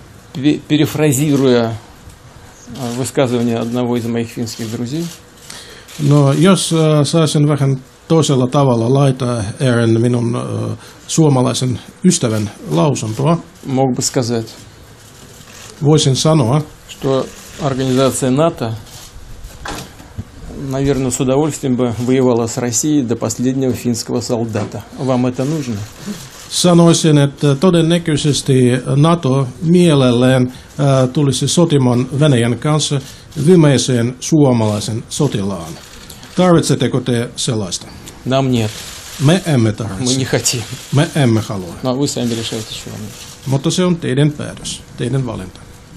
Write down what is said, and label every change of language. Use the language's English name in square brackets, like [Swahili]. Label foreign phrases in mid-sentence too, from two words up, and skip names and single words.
[Russian] перефразируя высказывание одного из моих финских друзей. [Finnish] No, jos saisin vähän toisella tavalla laittaa Aaron minun suomalaisen ystävän lausuntoa, [Russian] Мог бы сказать, [Finnish] voisin sanoa, [Russian] что организация НАТО, наверное, с удовольствием бы воевала с Россией до последнего финского солдата. Вам это нужно? [Finnish] Sanoisin, että todennäköisesti NATO mielellään tulisi sotimaan Venäjän kanssa viimeiseen suomalaisen sotilaan. Tarvitsetteko te sellaista? [Russian] Нам нет. [Finnish] Me emme [Russian] Мы [Finnish] tarvitse. [Russian] не хотим. [Finnish] Me emme halua. [Russian] Но вы сами решаете, чего. [Finnish] Mutta se on teidän päätös, teidän valinta.